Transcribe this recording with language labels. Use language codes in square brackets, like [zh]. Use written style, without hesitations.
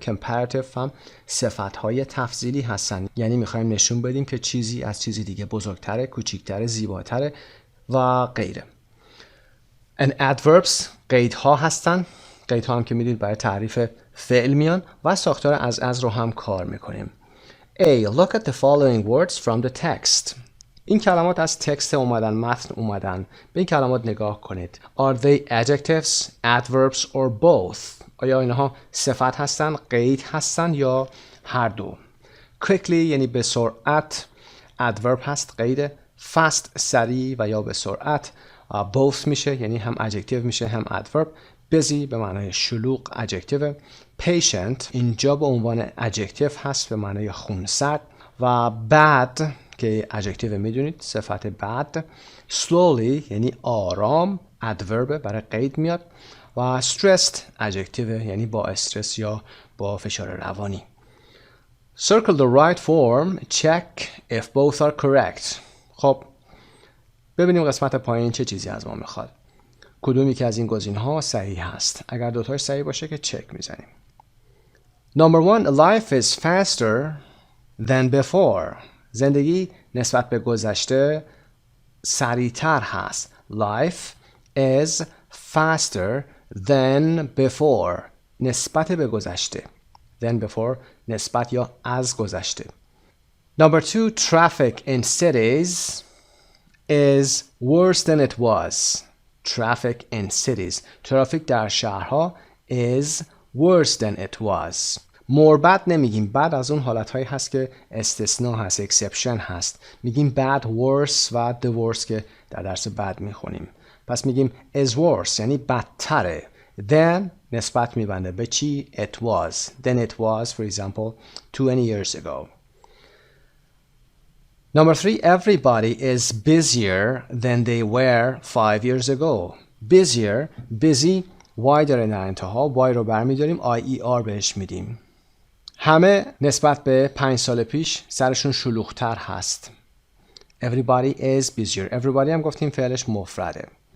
[fa] comparative هم صفت‌های تفضیلی هستن، یعنی میخوایم نشون بدیم که چیزی از چیزی دیگه بزرگتره، کوچیکتره، زیباتره و غیره. [en] and adverbs [fa] قیدها هستن. قیدها هم که میدید برای تعریف فعل میان و ساختار از رو هم کار میکنیم. [en] A. Look at the following words from the text. [fa] این کلمات از تکست اومدن، متن اومدن. به این کلمات نگاه کنید. [en] Are they adjectives, adverbs or both? [fa] آیا اینها صفت هستن، قید هستن یا هر دو؟ Quickly یعنی به سرعت، adverb هست قید. Fast سریع و یا به سرعت. Both میشه یعنی هم adjective میشه هم adverb. busy به معنای شلوغ adjective. patient اینجا به عنوان adjective هست به معنای خونسرد و bad که adjective میدونید صفت bad. slowly یعنی آرام adverb برای قید میاد و stressed adjective یعنی با استرس یا با فشار روانی. [en] circle the right form. check if both are correct. [fa] خب ببینیم قسمت پایین چه چیزی از ما میخواد. کدومی که از این گزینه‌ها صحیح هست؟ اگر دوتاش صحیح باشه که چک میزنیم. [en] Number 1. Life is faster than before. [fa] زندگی نسبت به گذشته سریعتر هست. [en] Life is faster than before. [fa] نسبت به گذشته. Than before نسبت یا از گذشته. [en] Number 2. Traffic in cities is worse than it was. Traffic in cities. [fa] ترافیک در شهرها [en] is worse than it was. more bad [fa] نمیگیم. bad از اون حالتهایی هست که استثناء هست، exception هست. میگیم [en] bad worse [fa] و [en] the worse [fa] که در درس بعد میخونیم. پس میگیم [en] is worse [fa] یعنی بدتره. then نسبت میبنده به چی؟ [en] it was. then it was for example 20 years ago. Number 3. Everybody is busier than they were 5 years ago. Busier. Busy. [fa] Y داره در انتها. Y رو برمیداریم. IER بهش میدیم. همه نسبت به 5 سال پیش سرشون شلوغتر هست. [en] Everybody is busier. [fa] Everybody هم گفتیم فعلش مفرده.